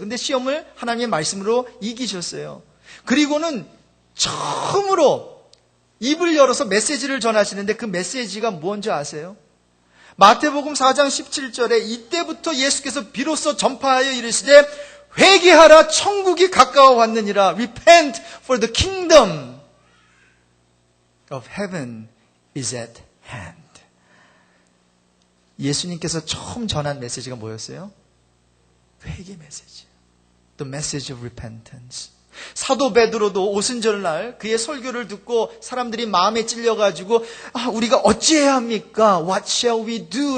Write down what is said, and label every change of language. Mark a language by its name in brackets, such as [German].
[Korean] 근데 시험을 하나님의 말씀으로 이기셨어요. 그리고는 처음으로 입을 열어서 메시지를 전하시는데 그 메시지가 뭔지 아세요? 마태복음 4장 17절에 이때부터 예수께서 비로소 전파하여 이르시되 회개하라 천국이 가까워 왔느니라. [English] Repent for the kingdom of heaven is at hand. [Korean] 예수님께서 처음 전한 메시지가 뭐였어요? 회개 메시지. [English] The message of repentance. [Korean] 사도 베드로도 오순절날 그의 설교를 듣고 사람들이 마음에 찔려가지고 우리가 어찌해야 합니까? [English] What shall we do?